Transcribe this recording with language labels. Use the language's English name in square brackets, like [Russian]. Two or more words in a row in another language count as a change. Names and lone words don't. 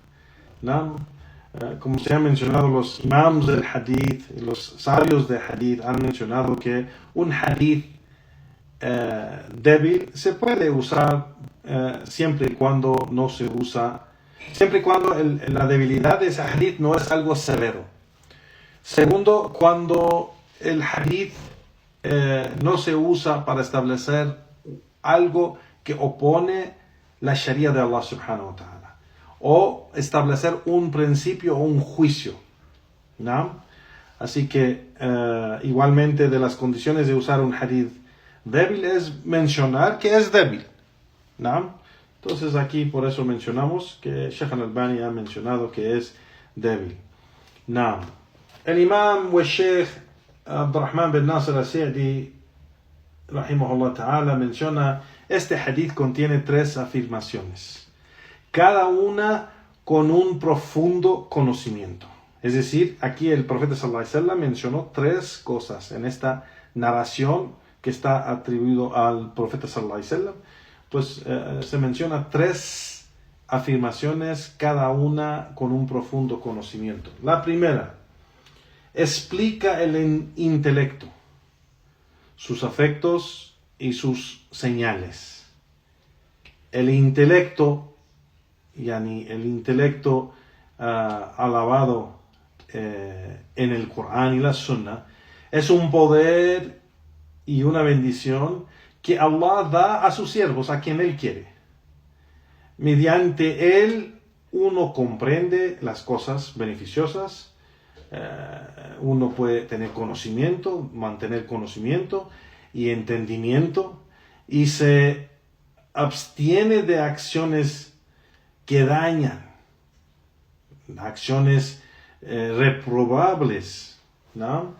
[Spanish] Como se ha mencionado, los imams del hadith, los sabios de hadith han mencionado que un hadith débil se puede usar siempre y cuando no se usa, siempre y cuando la debilidad de ese hadith no es algo severo. Segundo, cuando el hadith no se usa para establecer algo que opone la sharia de Allah [Arabic] سبحانه وتعالى, [Spanish] o establecer un principio o un juicio. Así que igualmente de las condiciones de usar un hadith débil es mencionar que es débil. ¿No? Entonces aquí por eso mencionamos que Sheikh al-Albani ha mencionado que es débil. ¿No? El imam o Sheikh Abdurrahman bin Nasir al-Sa'di [Arabic] رحمه الله تعالى [Spanish] menciona este hadith contiene 3 afirmaciones, cada una con un profundo conocimiento. Es decir, aquí el profeta [Arabic] صلى الله عليه وسلم [Spanish] mencionó 3 cosas en esta narración que está atribuido al profeta [Arabic] صلى الله عليه وسلم. [Spanish] Pues se menciona 3 afirmaciones, cada una con un profundo conocimiento. La primera, explica el intelecto, sus afectos y sus señales. El intelecto, yani el intelecto alabado en el Corán y la Sunna, es un poder y una bendición que Allah da a sus siervos, a quien Él quiere. Mediante Él uno comprende las cosas beneficiosas, uno puede tener conocimiento, mantener conocimiento y entendimiento, y se abstiene de acciones que dañan, acciones reprobables, ¿no?